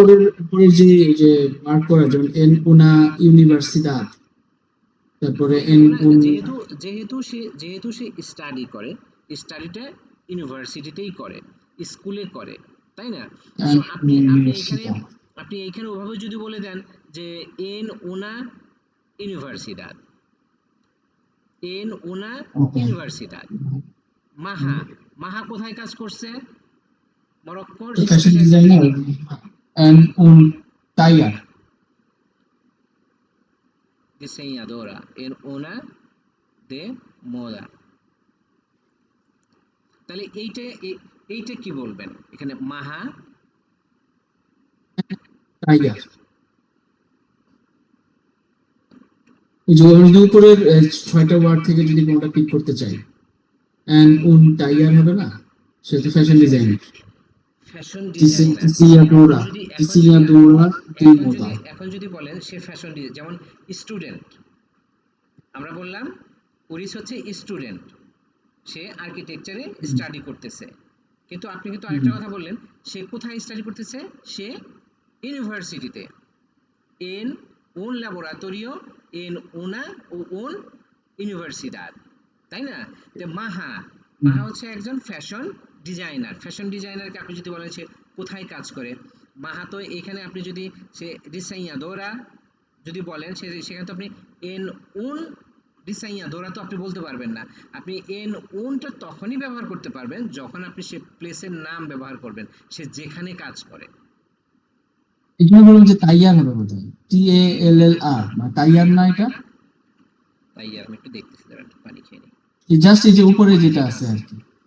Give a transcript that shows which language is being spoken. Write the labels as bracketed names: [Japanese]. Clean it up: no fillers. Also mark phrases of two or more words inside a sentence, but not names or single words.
[Bangla] উপরের যে মার্ক করা যেমন [Spanish] en una universidad, [Bangla] তারপরে এন [Spanish] una un [Bangla] যেহেতু সে স্টাডি করে স্টাডিটা ইউনিভার্সিটিতেই করে স্কুলে করে তাই না সো [Spanish] universidad. [Bangla] আপনি এইখানে ওভাবে যদি বলে দেন যে [Spanish] en una universidad en una [Bangla] ওকে, universidad মাহা মাহা কোথায় কাজ করছে মরক্কোর সে ফ্যাশন কোথায় [Spanish] ডিজাইনার en un taller. diseñadora en una de moda [Bangla] তাহলে এইটা কি বলবেন এখানে মাহা তাইয়ার এই যে আমি যদি উপরের 6টা ওয়ার্ড থেকে যদি কোনটা পিক করতে চাই, [Spanish] en un taller [Bangla] হবে না, সে তো [English] fashion designer. fashion designer [Spanish] diseñadora [Bangla] যদি [Spanish] diseñadora de moda. [Bangla] এখন যদি বলেন সে [English] fashion design [Bangla] যেমন স্টুডেন্ট আমরা বললাম উরিস হচ্ছে স্টুডেন্ট সে আর্কিটেকচারে স্টাডি করতেছে কিন্তু আপনি কিন্তু আরেকটা কথা বললেন সে কোথায় স্টাডি করতেছে সে ইউনিভার্সিটিতে [Spanish] en un laboratorio en una o un universidad [Bangla] তাই না তো মাহা হচ্ছে একজন ফ্যাশন ডিজাইনারকে আপনি যদি বলেন সে কোথায় কাজ করে মাহা তো এখানে আপনি যদি সে diseñadora যদি বলেন সেখানে তো আপনি [Spanish] en un diseñadora [Bangla] তো আপনি বলতে পারবেন না আপনি en unটা তখনই ব্যবহার করতে পারবেন যখন আপনি সে প্লেসের নাম ব্যবহার করবেন সে যেখানে কাজ করে এখানে বললাম যে তাইয়ার হবে বোধহয়, TALLR, মানে তাইয়ার না এটা? তাই আমি একটু দেখতেছি দাঁড়ান, একটু পানি খেয়ে নিই জাস্ট এই যে উপরে যেটা আছে আর কি,